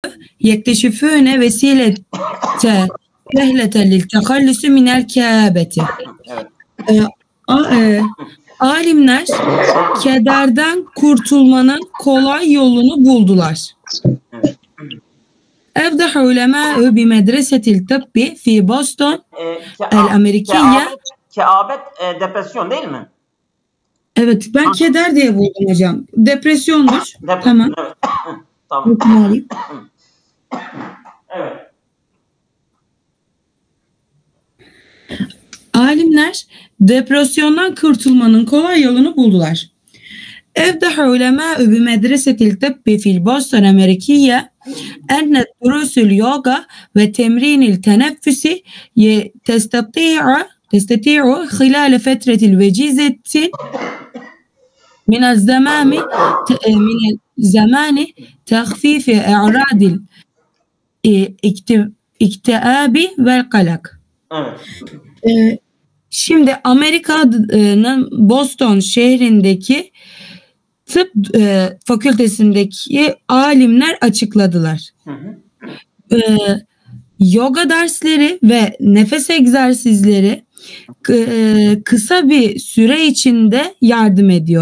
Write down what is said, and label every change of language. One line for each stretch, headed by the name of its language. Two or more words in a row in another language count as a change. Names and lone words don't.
Arabic: يكتشفون وسيلة سهلة للتخلص من الكآبة.
Turkish: Alimler kederden kurtulmanın kolay yolunu buldular.
Arabic: أفضح علماء بمدرسة الطب في بoston الأمريكية.
Turkish: Keabet depresyon değil mi? Evet, ben keder diye buldum hocam. Depresyondur. Tamam. Evet. Tamam. Evet. Alimler depresyondan kurtulmanın kolay yolunu buldular.
Arabic: أفضح علماء بمدرسة الطب في البoston الأمريكية أن دروس اليوغا وتمرين التنفس تستطيع خلال فترة الوجيزة من الزمان تخفيف أعراض الاكتئاب والقلق.
Turkish: Şimdi Amerika'nın Boston şehrindeki tıp fakültesindeki alimler açıkladılar. Yoga dersleri ve nefes egzersizleri kısa bir süre içinde yardım ediyor.